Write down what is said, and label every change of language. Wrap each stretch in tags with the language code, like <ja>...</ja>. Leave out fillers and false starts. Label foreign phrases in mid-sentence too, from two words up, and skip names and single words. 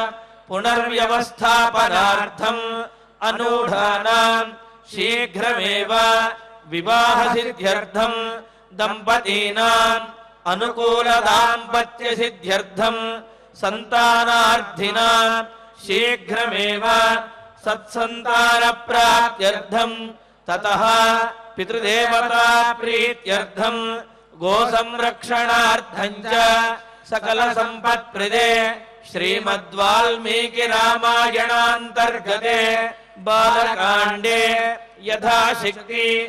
<sa>పునర్వ్యవస్థాపనార్థం అనూఢానాం శీఘ్రమేవ వివాహ సిద్ధ్యర్థం దంపతీనాం అనుకూల దాంపత్య సిద్ధ్యర్థం సంతానార్థినాం శీఘ్రమేవ सत्सन्तानप्राप्त्यर्थं ततः पितृदेवता प्रीत्यर्थं गोसंरक्षणार्थं च सकलसम्पत्प्रदे श्रीमद्वाल्मीकि रामायणान्तर्गते बालकाण्डे यथाशक्ति</sa>